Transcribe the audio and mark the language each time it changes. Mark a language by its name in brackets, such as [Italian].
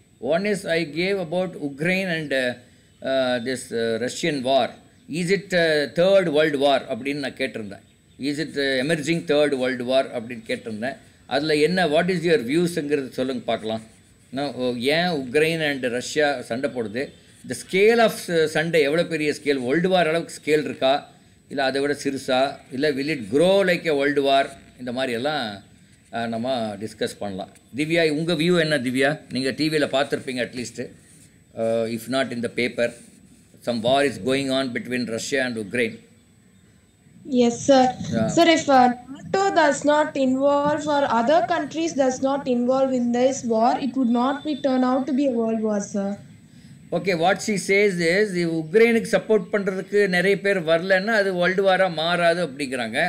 [English] One is I gave about Ukraine and this Russian war. Is it third world war [Tamil] அப்படின்னு நான் கேட்டிருந்தேன். [English] Is it emerging third world war [Tamil] அப்படின்னு கேட்டிருந்தேன். அதில் என்ன, [English] what is your வியூஸுங்கிறது [Tamil] சொல்லுங்க பார்க்கலாம். ஏன் உக்ரைன் அண்ட் ரஷ்யா சண்டை போடுது, இந்த ஸ்கேல் ஆஃப் சண்டை எவ்வளோ பெரிய ஸ்கேல், வேர்ல்டு வார் அளவுக்கு ஸ்கேல் இருக்கா, இல்லை அதை விட சிறுசா, இல்லை [English] will it grow like a world war, [Tamil] இந்த மாதிரியெல்லாம் நம்ம டிஸ்கஸ் பண்ணலாம். திவ்யா, உங்கள் வியூ என்ன திவ்யா? நீங்கள் டிவியில் பார்த்துருப்பீங்க at least, [English] If not in the paper. Some war is going on between Russia and Ukraine. Yes, sir. Yeah. Sir, if NATO does not involve or other countries does not involve in this war, it would not be turn out to be a world war, sir. Okay, what she says is, [Tamil] உக்ரைனுக்கு support பண்ணுறதுக்கு நிறைய பேர் வரலன்னா அது world வாராக மாறாது அப்படிங்கிறாங்க.